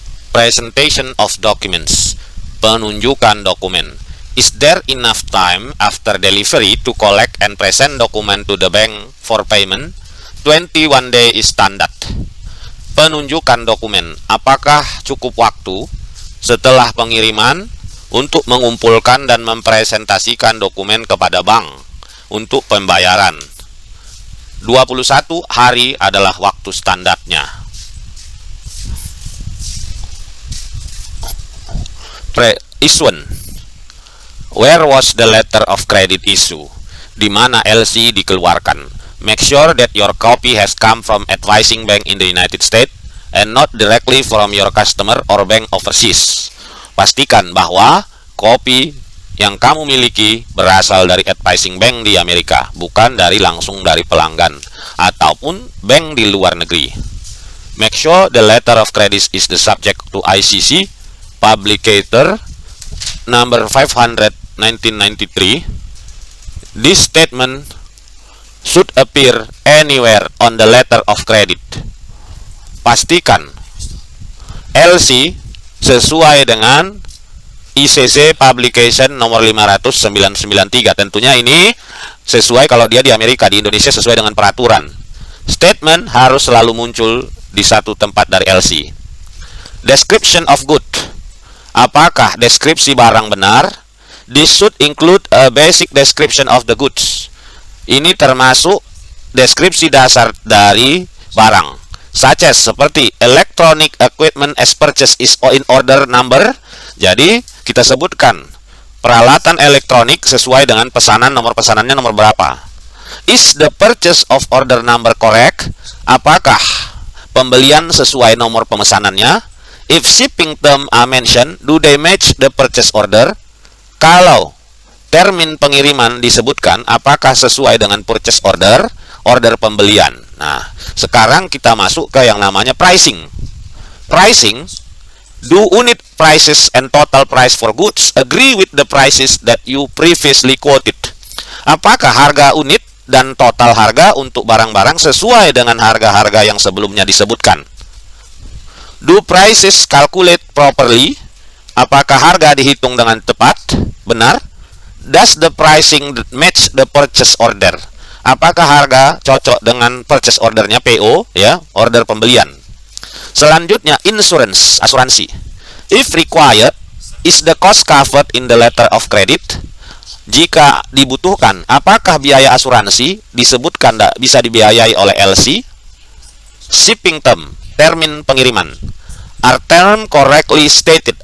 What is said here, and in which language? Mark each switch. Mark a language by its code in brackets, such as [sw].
[en] Presentation of documents. [id] Penunjukan dokumen. [en] Is there enough time after delivery to collect and present document to the bank for payment? 21 day is standard. [id] Penunjukan dokumen. Apakah cukup waktu setelah pengiriman untuk mengumpulkan dan mempresentasikan dokumen kepada bank untuk pembayaran? 21 hari adalah waktu standarnya. [en] Issuance. Where was the letter of credit issue? [id] Di mana LC dikeluarkan? [en] Make sure that your copy has come from advising bank in the United States and not directly from your customer or bank overseas. [id] Pastikan bahwa kopi yang kamu miliki berasal dari advising bank di Amerika, bukan langsung dari pelanggan ataupun bank di luar negeri. [en] Make sure the letter of credit is the subject to ICC Publicator number 500 1993. This statement should appear anywhere on the letter of credit. [id] Pastikan LC sesuai dengan ICC Publication nomor 500/993. Tentunya ini sesuai kalau dia di Amerika, di Indonesia sesuai dengan peraturan. Statement harus selalu muncul di satu tempat dari LC. [en] Description of good. [id] Apakah deskripsi barang benar? [en] This should include a basic description of the goods. [id] Ini termasuk deskripsi dasar dari barang, [en] such as seperti electronic equipment as purchased is in order number. [id] Jadi kita sebutkan peralatan elektronik sesuai dengan pesanan, nomor pesanannya nomor berapa. [en] Is the purchase of order number correct? [id] Apakah pembelian sesuai nomor pemesanannya? [en] If shipping term are mentioned, do they match the purchase order? [id] Kalau termin pengiriman disebutkan, apakah sesuai dengan purchase order, order pembelian? Nah, sekarang kita masuk ke yang namanya pricing. [en] Pricing, do unit prices and total price for goods agree with the prices that you previously quoted? [id] Apakah harga unit dan total harga untuk barang-barang sesuai dengan harga-harga yang sebelumnya disebutkan? [en] Do prices calculate properly? [id] Apakah harga dihitung dengan tepat, benar? [en] Does the pricing match the purchase order? [id] Apakah harga cocok dengan purchase ordernya, PO, ya, order pembelian? [en] Selanjutnya, insurance, asuransi. If required, is the cost covered in the letter of credit? [id] Jika dibutuhkan, apakah biaya asuransi disebutkan bisa dibiayai oleh LC? [en] Shipping term, [id] termin pengiriman. [en] Are term correctly stated?